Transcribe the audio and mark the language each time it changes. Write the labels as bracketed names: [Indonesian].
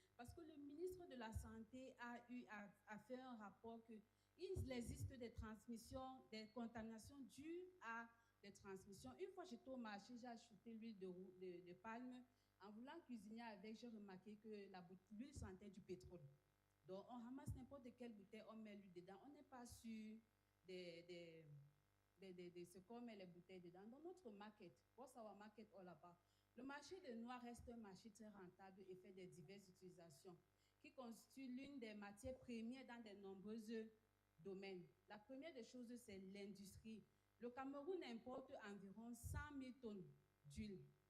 [French] Parce que le ministre de la Santé a fait un rapport qu'il existe des transmissions, des contaminations dues à des transmissions. Une fois j'étais au marché, j'ai acheté l'huile de palme. En voulant cuisiner avec, j'ai remarqué que l'huile sentait du pétrole. Donc, on ramasse n'importe quelle bouteille, on met l'huile dedans. On n'est pas sûr de ce qu'on met les bouteilles dedans. Dans notre [English] market, what's our market all about? [French] Le marché de noix reste un marché très rentable et fait de diverses utilisations, qui constitue l'une des matières premières dans de nombreux domaines. La première des choses, c'est l'industrie. Le Cameroun importe environ 100 000 tonnes d'huile.